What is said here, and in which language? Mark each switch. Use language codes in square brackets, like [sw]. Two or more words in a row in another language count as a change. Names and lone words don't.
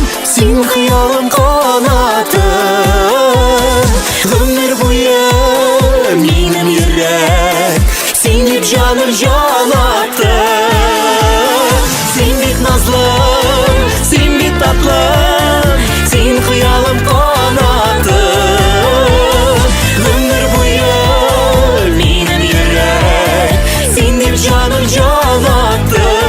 [tt] Син хыялым канаты. [kk] Өмір бойы [tt] минем йөрәк, син дип жаным жанаты. Син бит назлым, син бит татлым, син хыялым канаты. [kk] Өмір бойы [tt] минем йөрәк, син дип жаным жанаты.